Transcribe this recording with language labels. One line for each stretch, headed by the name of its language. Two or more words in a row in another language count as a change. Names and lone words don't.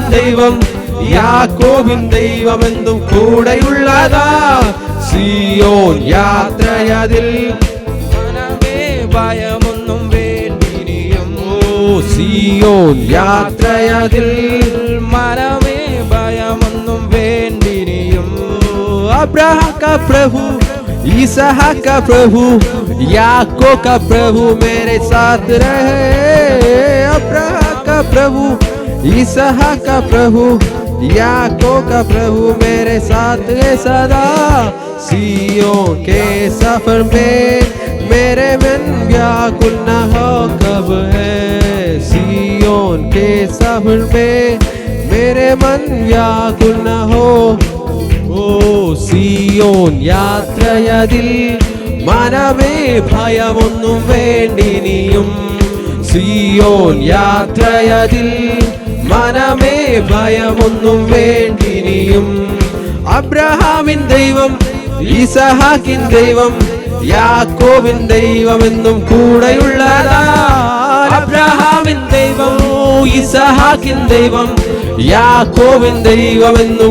Malayalam: ദൈവം യാക്കോബിൻ ദൈവം എന്നും കൂടെയുള്ളതാ സിയോൻ യാത്രയതിൽ മനമേ ഭയമൊന്നും വേണ്ടിനിയും സിയോൻ യാത്രയതിൽ മനമേ ഭയമൊന്നും വേണ്ടിനിയും
Hindi: अब्राहम का प्रभु इसहाक का प्रभु याकूब का प्रभु मेरे साथ रहे अब्राहम का प्रभु इसहाक का प्रभु याकूब का प्रभु मेरे साथ है सदा सियोन के सफर में मेरे मन व्याकुल न हो कब है सियोन के सफर में मेरे मन व्याकुल न हो
Malayalam: സിയോൻ യാത്രയതിൽ മനമേ ഭയമൊന്നും വേണ്ടിനിയും സിയോൻ യാത്രയതിൽ മനമേ ഭയമൊന്നും വേണ്ടിനിയും അബ്രഹാമിൻ ദൈവം ഈസഹാക്കിൻ ദൈവം യാക്കോബിൻ ദൈവം എന്നും കൂടെയുള്ളതാ അബ്രഹാമിൻ ദൈവം ഈസഹാക്കിൻ ദൈവം യാക്കോബിൻ ദൈവം എന്നും